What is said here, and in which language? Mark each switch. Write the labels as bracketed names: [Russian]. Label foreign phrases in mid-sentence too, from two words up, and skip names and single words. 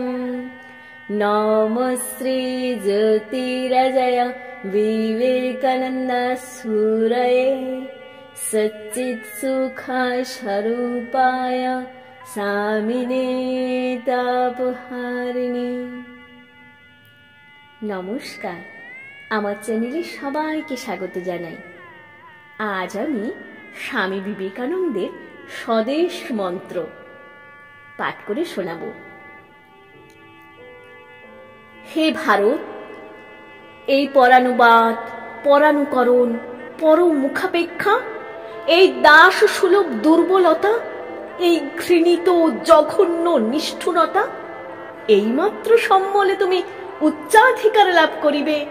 [Sanskrit] नमः श्री ज्योतिराजय विवेकानन्द सूरये सच्चित्सुखस्वरूपाय स्वामिने तापहारिणे। [Bangla] নমস্কার, আমার চ্যানেলে সবাইকে স্বাগত জানাই। আজ আমি স্বামী বিবেকানন্দের স্বদেশ মন্ত্র পাঠ করে শোনাব। হে ভারত, এই পরানুবাদ, পরানুকরণ, পরমুখাপেক্ষা, এই দাস সুলভ দুর্বলতা, এই ঘৃণিত জঘন্য নিষ্ঠুরতা, এইমাত্র সম্বলে তুমি উচ্চাধিকার লাভ করিবে।